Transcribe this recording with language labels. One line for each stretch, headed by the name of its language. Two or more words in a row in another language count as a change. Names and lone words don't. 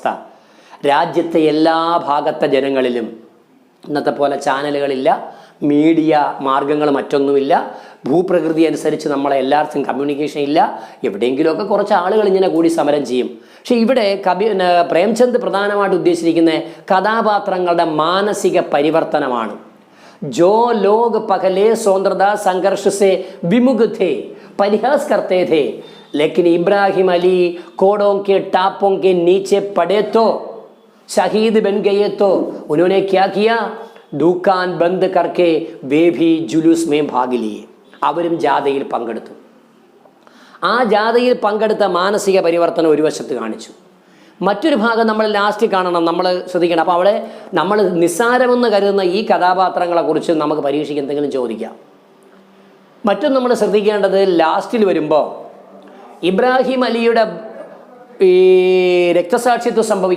Malayalam: രാജ്യത്തെ എല്ലാ ഭാഗത്തെ ജനങ്ങളിലും ഇന്നത്തെ പോലെ ചാനലുകളില്ല, മീഡിയ മാർഗങ്ങൾ മറ്റൊന്നുമില്ല, ഭൂപ്രകൃതി അനുസരിച്ച് നമ്മളെ എല്ലാവർക്കും കമ്മ്യൂണിക്കേഷൻ ഇല്ല. എവിടെയെങ്കിലുമൊക്കെ കുറച്ച് ആളുകൾ ഇങ്ങനെ കൂടി സമരം ചെയ്യും. പക്ഷെ ഇവിടെ പ്രേംചന്ദ് പ്രധാനമായിട്ട് ഉദ്ദേശിച്ചിരിക്കുന്ന കഥാപാത്രങ്ങളുടെ മാനസിക പരിവർത്തനമാണ്.
Hindi: जो लोग पहले स्वतंत्रता संघर्ष से विमुख थे, परिहास करते थे, लेकिन इब्राहिम अली कोड़ों के टापों के नीचे पड़े तो शहीद बन गए तो उन्होंने क्या किया? दुकान बंद करके वे भी जुलूस में भाग लिए.
Malayalam: അവരും ജാഥയിൽ പങ്കെടുത്തു. ആ ജാഥയിൽ പങ്കെടുത്ത മാനസിക പരിവർത്തനം ഒരു വശത്ത് കാണിച്ചു. മറ്റൊരു ഭാഗം നമ്മൾ ലാസ്റ്റ് കാണണം, നമ്മൾ ശ്രദ്ധിക്കണം. അപ്പോൾ അവിടെ നമ്മൾ നിസ്സാരമെന്ന് കരുതുന്ന ഈ കഥാപാത്രങ്ങളെക്കുറിച്ച് നമുക്ക് പരീക്ഷയ്ക്ക് എന്തെങ്കിലും ചോദിക്കാം. മറ്റൊന്ന് നമ്മൾ ശ്രദ്ധിക്കേണ്ടത്, ലാസ്റ്റിൽ വരുമ്പോൾ ഇബ്രാഹിം അലിയുടെ ഈ രക്തസാക്ഷിത്വം സംഭവിക്കും.